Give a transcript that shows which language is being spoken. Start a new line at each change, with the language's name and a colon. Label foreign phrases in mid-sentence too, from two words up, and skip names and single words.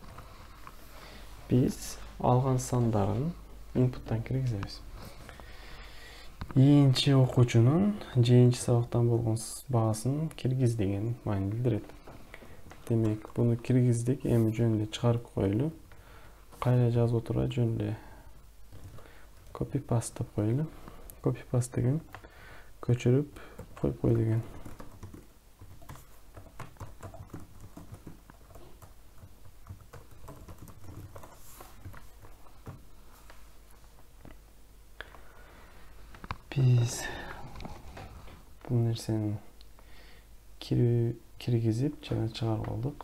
Kyrgyz: Биз алган сандарын инпуттан киргизебиз. Ийинчи окуучунун жейинчи сабактан болгон баасын киргиз деген маани билдирет. Демек, буну киргиздик, эми жөн эле чыгарып коелу. Кайра жазып отурбай жөн эле
English: copy paste
Kyrgyz: деп коелу.
English: Copy paste
Kyrgyz: деген көчүрүп коюп кой деген. Биз бул нерсени киргизип жана чыгарып алдык.